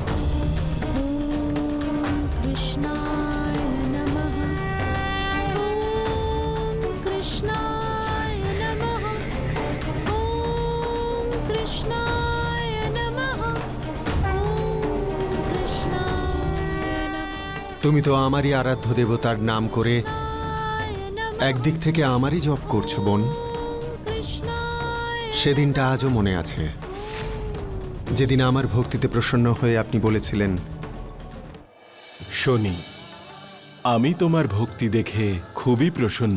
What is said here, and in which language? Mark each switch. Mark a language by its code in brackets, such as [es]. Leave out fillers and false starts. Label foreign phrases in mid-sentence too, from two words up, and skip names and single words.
[sa] ॐ कृष्णाय नमः ॐ कृष्णाय नमः ॐ कृष्णाय नमः ॐ कृष्णाय नमः [bn] তুমি তো আমারই আরাধ্য দেবতার নাম করে একদিক থেকে আমারই জপ করছো বোন। সেদিনটা আজও মনে আছে, যেদিন আমার ভক্তিতে প্রসন্ন হয়ে আপনি বলেছিলেন, শনি, আমি তোমার ভক্তি দেখে খুবই প্রসন্ন।